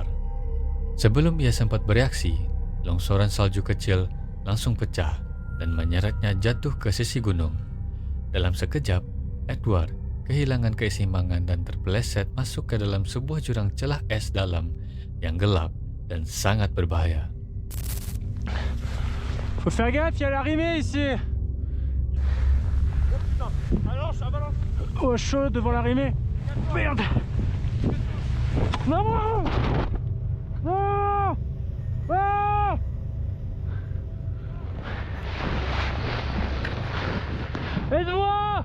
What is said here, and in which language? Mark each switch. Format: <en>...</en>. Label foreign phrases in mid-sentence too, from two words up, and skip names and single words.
<id>Sebelum ia sempat bereaksi, longsoran salju kecil langsung pecah dan menyeretnya jatuh ke sisi gunung. Dalam sekejap, Edward kehilangan keseimbangan dan terpeleset masuk ke dalam sebuah jurang celah es dalam yang gelap dan sangat berbahaya.</id> <fr>Faut faire gaffe, il y a l'arrivée ici. Oh, chaud devant l'arrivée. Merde. Non. Non. Ah. Aide-moi.</fr>